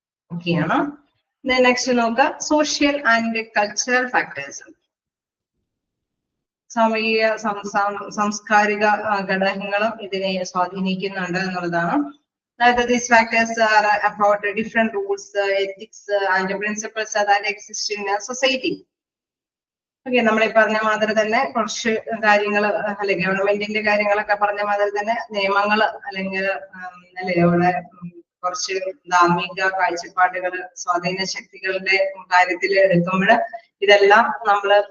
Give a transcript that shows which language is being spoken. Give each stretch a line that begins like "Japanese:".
Malayalam: ഓക്കെയാണ്. നെക്സ്റ്റ് നോക്കുക,
English: Social and cultural factors.
Malayalam: സാമൂഹിക സാംസ്കാരിക ഘടകങ്ങളും ഇതിനെ സ്വാധീനിക്കുന്നുണ്ട് എന്നുള്ളതാണ്.
English: These factors are about different rules, ethics and principles that exist in a society.
Malayalam: Okay, നമ്മളീ പറഞ്ഞ മാതിരി തന്നെ കുറച്ച് കാര്യങ്ങൾ അല്ലെ, ഗവൺമെന്റിന്റെ കാര്യങ്ങളൊക്കെ പറഞ്ഞ മാതിരി തന്നെ നിയമങ്ങൾ അല്ലെങ്കിൽ അല്ലെ അവിടെ കുറച്ച് ധാർമ്മിക കാഴ്ചപ്പാടുകൾ സ്വാധീന ശക്തികളുടെ കാര്യത്തിൽ എടുക്കുമ്പോൾ ഇതെല്ലാം നമ്മൾ